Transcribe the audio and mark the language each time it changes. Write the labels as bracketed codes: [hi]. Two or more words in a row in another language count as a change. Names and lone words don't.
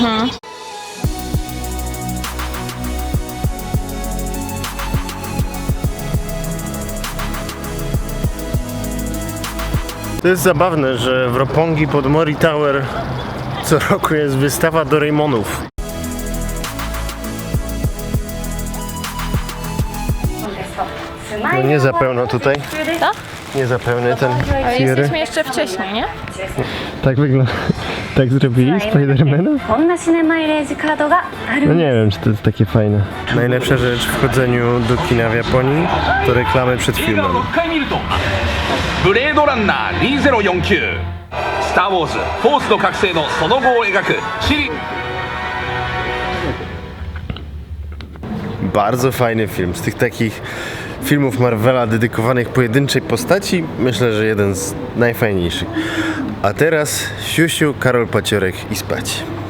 [pl] To jest zabawne, że w Roppongi pod Mori Tower co roku jest wystawa Doraemonów. No nie za pełno tutaj. Co? Nie za pełny ten Ale theater. jesteśmy jeszcze wcześniej, nie? Tak wygląda. Tak zrobili Spidermana? [ja] こんなシネマイレージカードがある [pl] No nie wiem, czy to jest takie fajne. Najlepsza rzecz w chodzeniu do kina w Japonii to reklamy przed 映画 filmem. [ja] を6回見るとブレードランナー2049スター・ウォーズフォースの覚醒のその後を描くシリ [pl] Bardzo fajny film. Z tych takich filmów Marvela dedykowanych pojedynczej postaci, myślę, że jeden z najfajniejszych. A teraz siusiu, Karol Paciorek i spać.